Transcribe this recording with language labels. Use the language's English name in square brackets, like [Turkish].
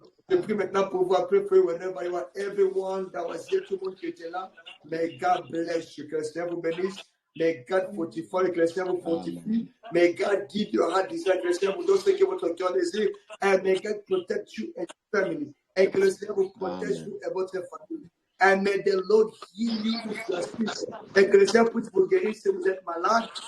[French] Je prie maintenant pour vous prier [English] whenever you are, everyone that was here, [French] tout le monde qui était là. [English] May God bless you. [French] Que le Seigneur vous bénisse. [English] May God fortify, [French] que le Seigneur vous fortifie. [English] May God give you a heart desire, [French] que le Seigneur vous donne ce que votre cœur désire. [English] And may God protect you and your family. [French] Et que le Seigneur vous protège vous et votre famille. [English] And may the Lord heal you if you are sick. [French] Et que le Seigneur puisse vous guérir si vous êtes malade.